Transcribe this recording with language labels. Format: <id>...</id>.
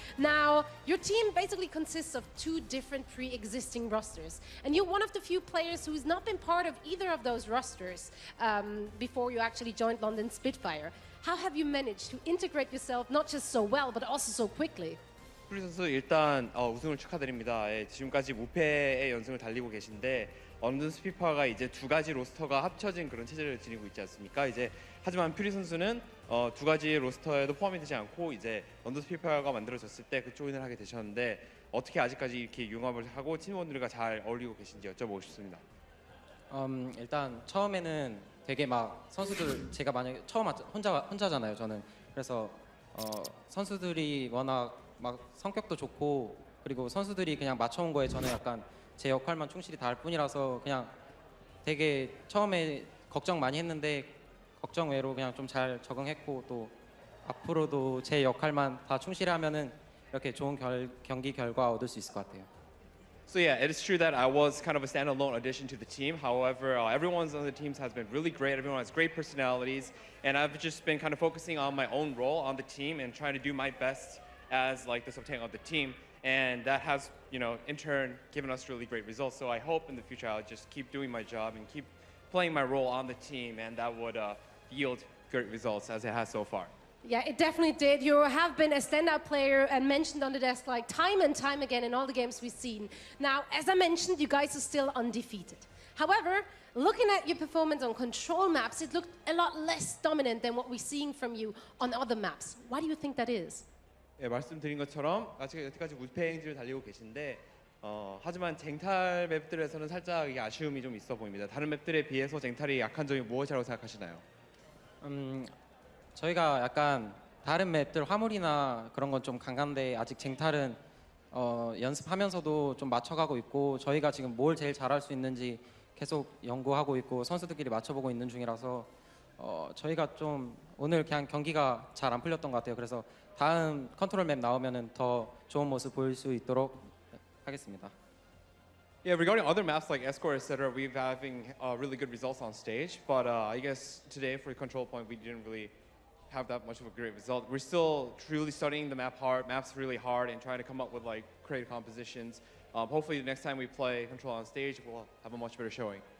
<en>Now, your team basically consists of two different pre-existing rosters, and you're one of the few players who's not been part of either of those rosters before you actually joined London Spitfire. How have you managed to integrate yourself not just so well, but also so quickly?</en> <ko>퓨리 선수 일단 우승을 축하드립니다. 예, 지금까지 무패의 연승을 달리고 계신데 런던 스피파가 이제 두 가지 로스터가 합쳐진 그런 체제를 지니고 있지 않습니까? 이제 하지만 퓨리 선수는 두 가지 로스터에도 포함이 되지 않고 이제 런던 스피파가 만들어졌을 때 그 조인을 하게 되셨는데 어떻게 아직까지 이렇게 융합을 하고 팀원들과 잘 어울리고 계신지 여쭤보고 싶습니다. 일단 처음에는 되게 막 선수들 제가 만약에 처음 혼자잖아요 저는. 그래서 선수들이 워낙 막 성격도 좋고 그리고 선수들이 그냥 맞춰온 거에 저는 약간 제 역할만 충실히 다할 뿐이라서 그냥 되게 처음에 걱정 많이 했는데 걱정 외로 그냥 좀 잘 적응했고 또 앞으로도 제 역할만 다 충실히 하면은 이렇게 좋은 경기 결과 얻을 수 있을 것 같아요.</ko> <en>So yeah, it is true that I was kind of a standalone addition to the team. However, everyone on the teams has been really great. Everyone has great personalities, and I've just been kind of focusing on my own role on the team and trying to do my best as like the subtank of the team. And that has, you know, in turn given us really great results. So I hope in the future I'll just keep doing my job and keep playing my role on the team, and that would yield great results as it has so far. Yeah, it definitely did. You have been a standout player and mentioned on the desk like time and time again in all the games we've seen. Now, as I mentioned, you guys are still undefeated. However, looking at your performance on control maps, it looked a lot less dominant than what we're seeing from you on other maps. Why do you think that is?</en> <ko>예, 말씀드린 것처럼 아직 여태까지 무패 행진을 달리고 계신데 하지만 쟁탈 맵들에서는 살짝 이게 아쉬움이 좀 있어 보입니다. 다른 맵들에 비해서 쟁탈이 약한 점이 무엇이라고 생각하시나요? 저희가 약간 다른 맵들 화물이나 그런 건 좀 강한데 아직 쟁탈은 연습하면서도 좀 맞춰가고 있고 저희가 지금 뭘 제일 잘할 수 있는지 계속 연구하고 있고 선수들끼리 맞춰보고 있는 중이라서 저희가 좀 오늘 그냥 경기가 잘 안 풀렸던 것 같아요. 그래서 다음 컨트롤 맵 나오면은 더 좋은 모습 보일 수 있도록 하겠습니다.</ko> <en>Yeah, regarding other maps like Escort, etc., we've having really good results on stage. But I guess today for Control Point, we didn't really have that much of a great result. We're still truly studying the maps really hard, and trying to come up with like creative compositions. Hopefully, the next time we play Control on stage, we'll have a much better showing.</en>